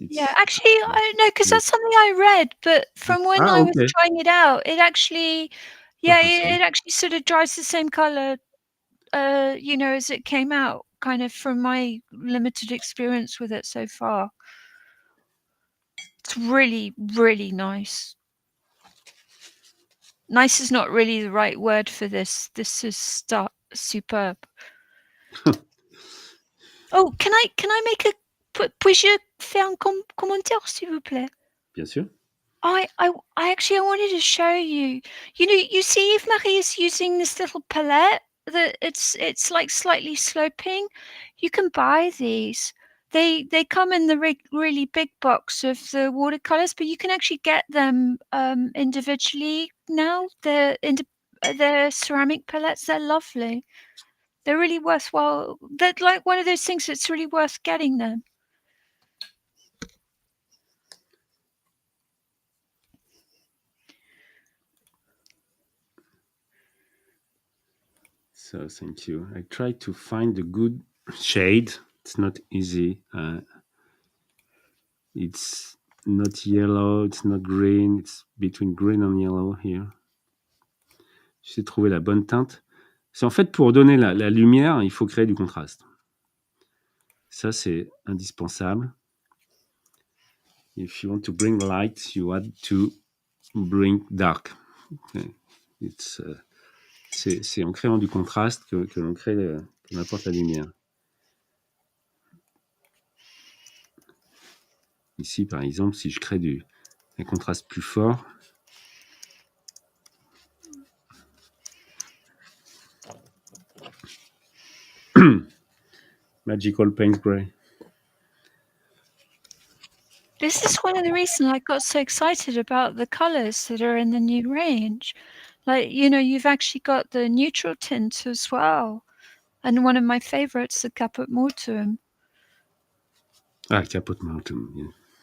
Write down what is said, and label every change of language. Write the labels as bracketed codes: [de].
[en] Yeah, actually, I don't know because that's something I read. But from when I was trying it out, it actually, it actually sort of dries the same color, as it came out. Kind of from my limited experience with it so far. It's really, really nice. Nice is not really the right word for this. This is superb. Oh, can I make [fr] puis-je faire un commentaire, s'il vous plaît? Bien sûr. [en] I actually wanted to show you. You see if Marie is using this little palette that it's like slightly sloping. You can buy these. They come in the really big box of the watercolors, but you can actually get them individually now. They're ceramic palettes. They're lovely. They're really worthwhile. They're like one of those things that's really worth getting them. So thank you. I try to find a good shade. It's not easy. It's not yellow. It's not green. It's between green and yellow here. [fr] J'essaie de trouver la bonne teinte. C'est en fait pour donner la lumière, il faut créer du contraste. Ça, c'est indispensable. [en] If you want to bring light, you have to bring dark. [fr] C'est en créant du contraste que l'on crée qu'on apporte la lumière. Ici, par exemple, si je crée un contraste plus fort, Magical Paint Gray. [en] This is one of the reasons I got so excited about the colors that are in the new range. Like, you've actually got the neutral tint as well. And one of my favorites, the Caput Mortuum. Ah, Caput Mortuum, yeah.